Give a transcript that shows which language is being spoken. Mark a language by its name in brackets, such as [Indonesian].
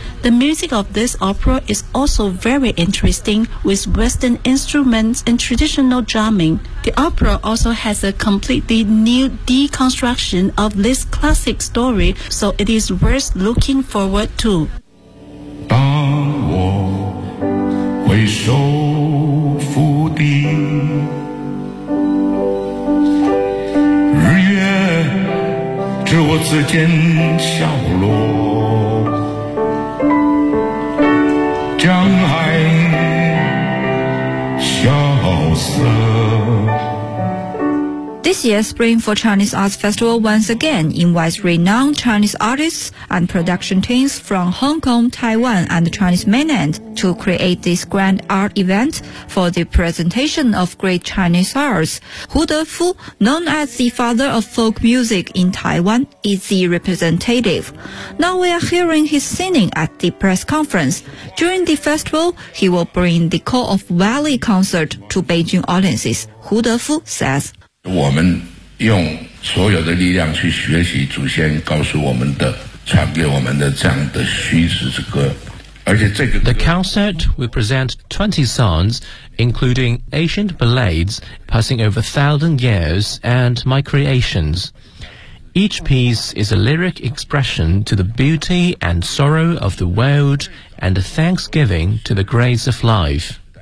[English] The music of this opera is also very interesting with Western instruments and traditional drumming. The opera also has a completely new deconstruction of this classic story, so it is worth looking forward to. [Chinese] 当我回首日月知我此间笑落，江海萧瑟。 [English] This year's Spring for Chinese Arts Festival once again invites renowned Chinese artists and production teams from Hong Kong, Taiwan and the Chinese mainland to create this grand art event for the presentation of great Chinese arts. Hu Defu, known as the father of folk music in Taiwan, is the representative. Now we are hearing his singing at the press conference. During the festival, he will bring the Call of Valley concert to Beijing audiences. Hu Defu says, [Chinese] 我们用所有的力量去学习祖先告诉我们的传给我们的这样的虚实之歌，而且这个 [English] The concert will present 20 songs including ancient ballads passing over 1,000 years and my creations. Each piece is a lyric expression to the beauty and sorrow of the world and a thanksgiving to the grace of life.